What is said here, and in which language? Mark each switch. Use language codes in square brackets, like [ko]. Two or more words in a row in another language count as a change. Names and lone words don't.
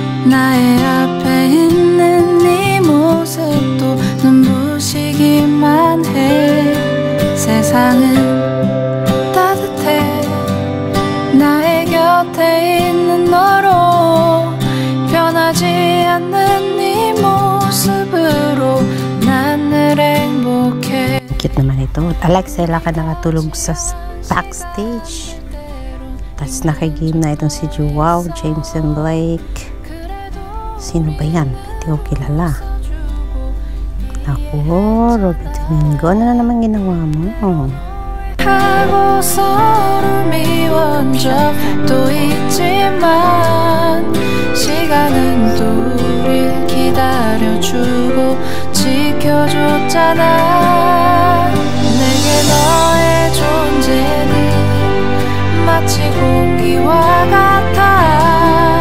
[ko] 나의 앞에 있는 네 모습도 눈부시기만 해. 세상은 따뜻해. 나의 곁에 있는 너로 변하지 않는 네 모습으로 난 늘 행복해. [tl] Cute naman ito. Alexa ka nakatulog sa backstage. Tapos nakigame na itong si Joao, James and Blake. Sino ba yan? Hindi ko kilala. Naku, Robby Domingo, ano na naman ginawa mo? [ko] 하고 서로 미운 적도 있지만 시간은 또 우릴 기다려주고 지켜줬잖아. 내게 너의 존재는 마치 공기와 같아.